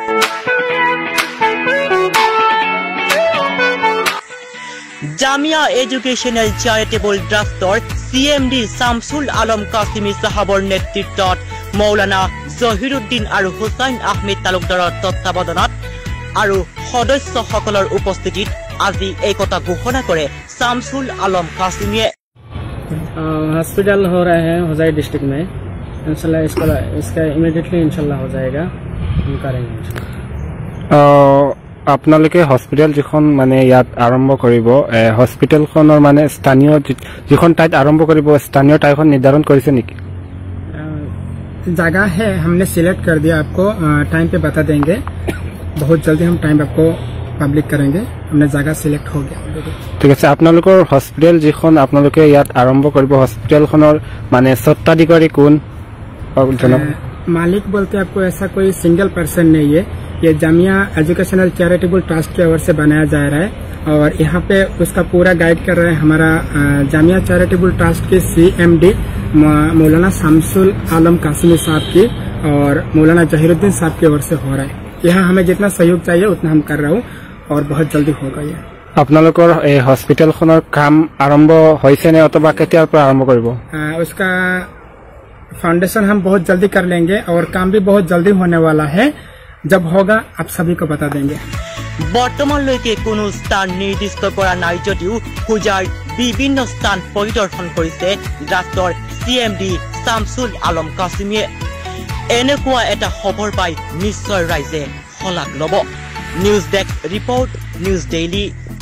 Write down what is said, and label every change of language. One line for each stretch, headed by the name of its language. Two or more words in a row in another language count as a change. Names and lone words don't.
Assamese: জামিয়া এডুকেশনাল চ্যারিটেবল ট্রাস্টৰ CMD শামসুল আলম কাসিমি সাহাবৰ নেতৃত্বত মৌলানা জহিরুদ্দিন আৰু হুসাইন আহমেদ তালুকদাৰৰ তত্ত্বাৱধানত আৰু সদস্যসকলৰ উপস্থিতিত আজি এই কথা ঘোষণা কৰে শামসুল আলম কাসিমিয়ে
Hindi: हॉस्पिटल हो रहे हैं होजाई डिस्ट्रिक्ट में
Arabic: إن شاء الله
Hindi: इसका इमीडिएटली
Arabic: إن شاء الله
Hindi: हो जाएगा हम करेंगे
Assamese: আপোনালোকে হস্পিটেল যিখন মানে ইয়াত আৰম্ভ কৰিব হস্পিটেলখনৰ মানে স্থানীয় যিখন ঠাইত আৰম্ভ কৰিব স্থানীয় ঠাইখন নিৰ্ধাৰণ কৰিছে নেকি
Hindi: जगह है हमने सिलेक्ट कर दिया आपको टाइम पे बता देंगे बहुत जल्दी हम टाइम आपको पब्लिक करेंगे हमने जगह सिलेक्ट हो गया
Assamese: ঠিক আছে আপোনালোকৰ হস্পিটেল যিখন আপোনালোকে ইয়াত আৰম্ভ কৰিব হস্পিটেলখনৰ মানে স্বত্বাধিকাৰী কোন
Hindi: मालिक बोलते आपको ऐसा कोई
English: single person
Hindi: नहीं है ये जामिया एजुकेशनल चैरिटेबल ट्रस्ट की ओर से बनाया जा रहा है और यहाँ पे उसका पूरा गाइड कर रहे हैं हमारा जामिया चैरिटेबल ट्रस्ट के CMD मौलाना शामसुल आलम कासिमी साहब की और मौलाना जहीरुद्दीन साहब की ओर से हो रहा है यहाँ हमें जितना सहयोग चाहिए उतना हम कर रहा हूँ और बहुत जल्दी होगा ये
Assamese: আপোনালোকৰ এই হস্পিটেলখনৰ কাম আৰম্ভ হৈছে নে অথবা কেতিয়াৰ পৰা আৰম্ভ কৰিব
Hindi: उसका फाउंडेशन हम बहुत जल्दी कर लेंगे और काम भी बहुत जल्दी होने वाला है जब होगा आप सभी को बता देंगे
Assamese: বৰ্তমানলৈকে কোনো স্থান নিৰ্দিষ্ট কৰা নাই যদিও হোজাৰ বিভিন্ন স্থান পৰিদৰ্শন কৰিছে ট্ৰাষ্টৰ CMD শামসুল আলম কাসিমিয়ে এনেকুৱা এটা খবৰ পাই নিশ্চয় ৰাইজে হলাক লব
English: news desk report
Assamese: নিউজ ডেইলি